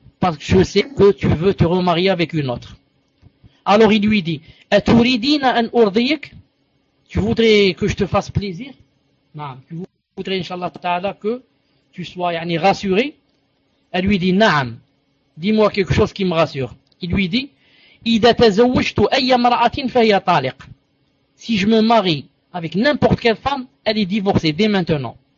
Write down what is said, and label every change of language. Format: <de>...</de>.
<fr>Parce que je sais que tu veux te remarier avec une autre. Alors il lui dit</fr> <ar>أَتُرِدِينَ أَنْ أُرْضِيك.</ar> <fr>Tu voudrais que je te fasse plaisir? Naam. Tu voudrais, Inch'Allah Ta'ala, que tu sois yani, rassuré? Elle lui dit Naam. Dis-moi quelque chose qui me rassure. Il lui dit</fr> <ar>إِذَا تَزَوَّجْتُ أَيَّ مَرَأَةٍ فَهِيَ طَالِقٍ.</ar> <fr>Si je me marie avec n'importe quelle femme, elle est divorcée dès maintenant.</fr>